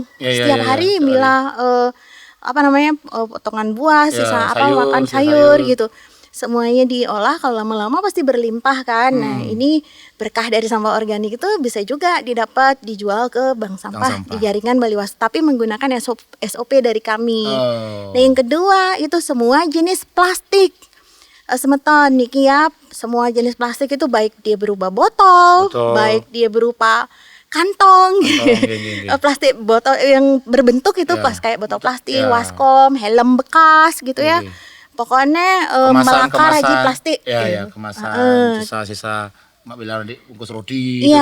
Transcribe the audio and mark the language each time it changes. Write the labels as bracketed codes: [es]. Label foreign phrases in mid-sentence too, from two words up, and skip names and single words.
[id] Setiap hari milah potongan buah, sisa makan sayur gitu. Semuanya diolah, kalau lama-lama pasti berlimpah kan. Nah, ini berkah dari sampah organik itu bisa juga dijual ke bank sampah di jaringan Bali Wastu, tapi menggunakan SOP dari kami. Nah, yang kedua itu semua jenis plastik. [ban] Semeton niki [id] ya, semua jenis plastik itu baik dia berupa botol, baik dia berupa kantong, plastik botol yang berbentuk itu pas kayak botol plastik, waskom, helm bekas gitu ya. Pokoknya melakar aja plastik. Kemasan, sisa-sisa mak bilang di bungkus roti gitu kan.